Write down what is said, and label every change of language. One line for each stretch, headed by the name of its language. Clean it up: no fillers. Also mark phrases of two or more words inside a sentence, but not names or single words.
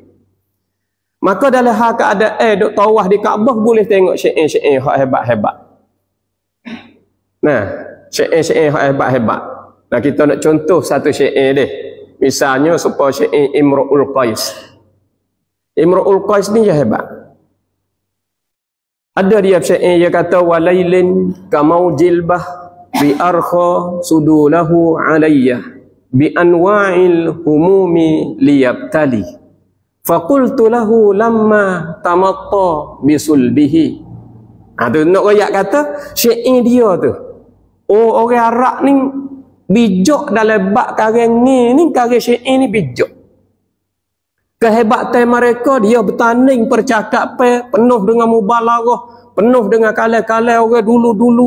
Malay: Maka dalam hal keadaan duk tawaf di Kaabah boleh tengok syair-syair hak hebat-hebat. Syair-syair hak hebat-hebat. Kita nak contoh satu syair dia. Misalnya supaya syair Imru'ul Qais. Imru'ul Qais ni dia hebat. Ada dia syair dia kata
Arabic: وليل كموج البحر أرخى سدوله علي بأنواع الهموم ليبتلي فقلت له لما تمطى بصلبه.
Malay: Tu nak royak kata syair dia tu. Orang Arab ni bijak dalam bab karang ni karang syair ni bijak. Kehebatan mereka dia bertanding percakapan penuh dengan mubalaghah, penuh dengan kalam-kalam orang dulu-dulu.